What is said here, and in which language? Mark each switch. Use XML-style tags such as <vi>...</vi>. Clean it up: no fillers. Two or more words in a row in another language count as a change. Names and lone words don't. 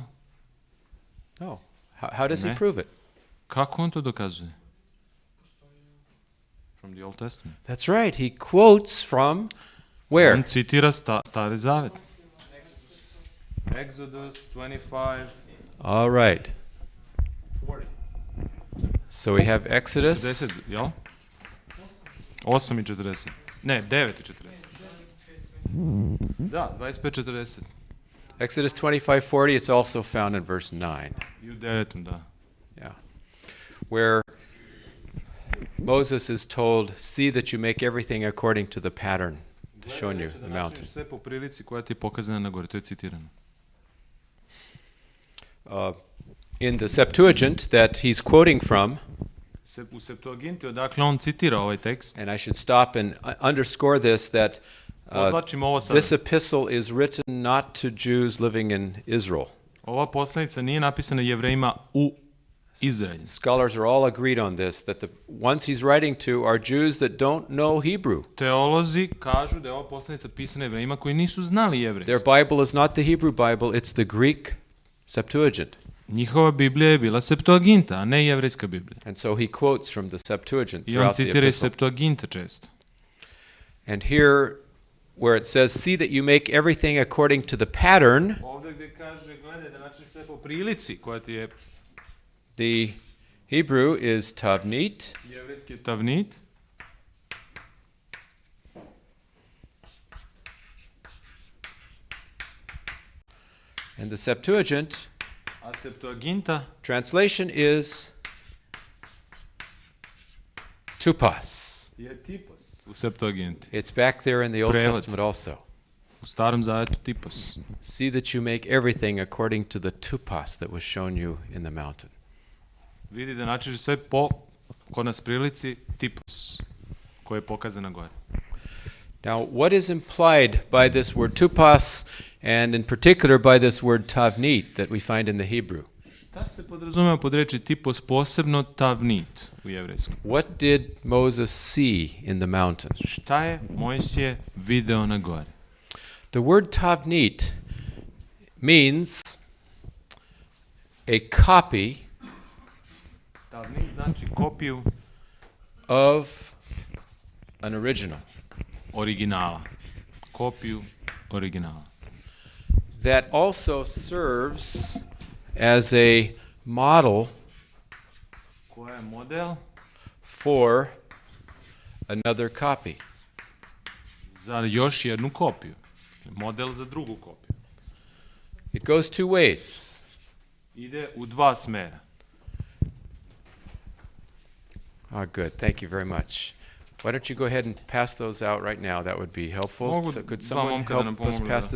<en>No. How does he</en> <sr>Ne.</sr> <en>prove it?</en> <sr>Kako on to dokazuje?</sr> <en>From the Old Testament. That's right. He quotes from where?</en> <sr>On citira Stari Zavet.</sr> <en>Exodus 25, All right. 40. So we have Exodus. 40,</en> <sr>jel? 8 i 40. Ne, 9 i 40. Da, 25 40.</sr> <en>Exodus 25:40. It's also found in verse 9.</en> <sr>I u 9, da.</sr> <en>Yeah. Where Moses is told, see that you make everything according to the pattern shown you, the mountain.</en> <sr>Sve po prilici koja ti je pokazana na gori, to je citirano.</sr> <en>In the Septuagint that he's quoting from,</en> <sr>U Septuaginti, odakle on citira ovaj tekst,</sr> <en>and I should stop and underscore this, that</en> <sr>podlačim ovo sada.</sr> <en>this epistle is written not to Jews living in Israel.</en> <sr>Ova poslanica nije napisana Jevrejima u Izraelju.</sr> <en>Scholars are all agreed on this, that the ones he's writing to are Jews that don't know Hebrew.</en> <sr>Teolozi kažu da je ova poslanica pisana Jevrejima koji nisu znali</sr> <en>Their</en> <sr>jevrejski.</sr> <en>Bible is not the Hebrew Bible, it's the Greek Septuagint.</en> <sr>Njihova Biblija je bila Septuaginta, a ne jevrejska Biblija.</sr> <en>And so he quotes from the Septuagint</en> <sr>I on</sr> <en>throughout the</en> <sr>citira iz</sr> <en>epistle.</en> <sr>Septuaginta često.</sr> <en>And here, where it says, see that you make everything according to the pattern,</en> <sr>Ovdje gdje kaže, gledaj da načiniš sve po prilici koja ti je</sr> <en>the Hebrew is tavnit,</en> <sr>jevrejski tavnit,</sr> <en>and the Septuagint</en> <sr>a Septuaginta</sr> <en>translation is tupas.</en> <sr>je tipos u Septuaginti.</sr> <en>It's back there in the Old</en> <sr>Prevod.</sr> <en>Testament also.</en> <sr>U Starom Zavetu tipos.</sr> <en>See that you make everything according to the tupas that was shown you in the mountain.</en> <sr>Vidi da načiniš sve po, kod nas prilici, tipos, koji je pokazan na gore.</sr> <en>Now, what is implied by this word tupas, and in particular by this word tavnit that we find in the Hebrew?</en> <sr>Šta se podrazumeva pod reči tipos, posebno tavnit u jevrejskom?</sr> <en>What did Moses see in the mountain?</en> <sr>Šta je Mojsije video na gori?</sr> <en>The word tavnit means a copy</en> <sr>Tavnit znači kopiju</sr> <en>of an original</en> <sr>originala. Kopiju originala.</sr> <en>that also serves as a model</en> <sr>Koja je model</sr> <en>for another copy.</en> <sr>za još jednu kopiju. Model za drugu kopiju.</sr> <en>It goes two ways.</en> <sr>Ide u dva smera.</sr> <en>Good. Thank you very much. Why don't you go ahead and pass those out right now? That would be helpful.</en> <sr>Mogu</sr> <en>So could</en> <sr>dva</sr> <en>someone</en> <sr>momka da nam</sr> <en>help us</en> <sr>pomognu</sr> <en>pass</en>